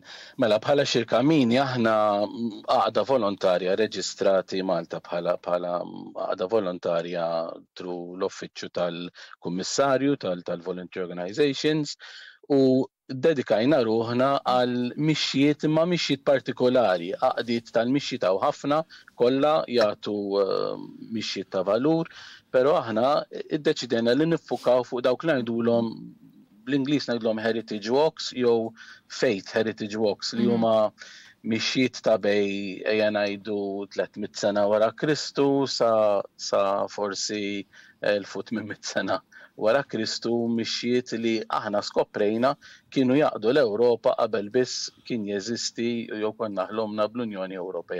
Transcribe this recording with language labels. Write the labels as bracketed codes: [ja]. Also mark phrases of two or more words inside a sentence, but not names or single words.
[mt] Mela, bħala Xir Cammini aħna għaqda volontarja reġistrati Malta bħala għaqda volontarja tru l-uffiċċju tal-Kummissarju tal-Voluntary Organizations u dedikajna ruħna għal mixjiet imma mixjiet partikolari, għaqdiet tal-mixjiet għaw ħafna kollha jagħtu mixjiet ta' valur, però aħna iddeċidejna li niffukaw fuq dawk li ngħidulhom bl-Ingliż ngħidulhom [en] heritage walks [mt] jew [en] faith heritage walks [mt] li huma mixjiet ta' bej ejja ngħidu 300 sena wara Kristu sa forsi 1800 sena wara Kristu, mixjiet li aħna skoprejna kienu jaqdu l-Ewropa qabel biss kien jeżisti jew konna ħlomna bl-Unjoni Ewropea.